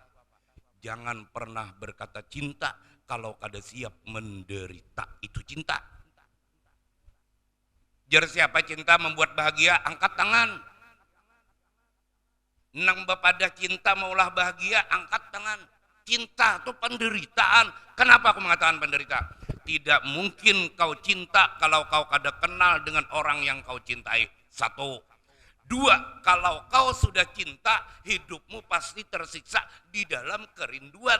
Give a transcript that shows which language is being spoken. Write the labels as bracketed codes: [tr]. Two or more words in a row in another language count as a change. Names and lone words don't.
[bjn] Jangan pernah berkata cinta kalau kada siap menderita. [id] Itu cinta. [bjn] Jar siapa cinta membuat bahagia, angkat tangan. Nang bapada cinta maulah bahagia, angkat tangan. [id] Cinta itu penderitaan. Kenapa aku mengatakan penderita? Tidak mungkin kau cinta kalau kau kada kenal dengan orang yang kau cintai. 1. 2, kalau kau sudah cinta, hidupmu pasti tersiksa di dalam kerinduan.